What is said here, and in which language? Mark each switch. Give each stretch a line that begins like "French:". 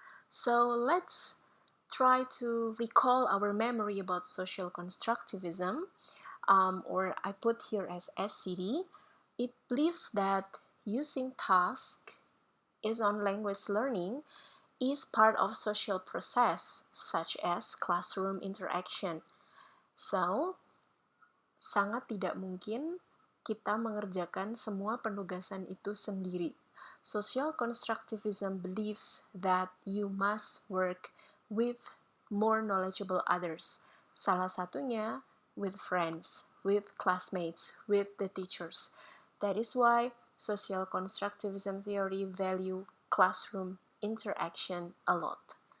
English: So let's try to recall our memory about social constructivism, or I put here as SCT. It believes that using task is on language learning is part of social process such as classroom interaction.
Indonesian: So, sangat tidak mungkin kita mengerjakan semua penugasan itu sendiri.
English: Social constructivism believes that you must work with more knowledgeable others.
Indonesian: Salah satunya
English: with friends, with classmates, with the teachers. That is why social constructivism theory value classroom interaction a lot.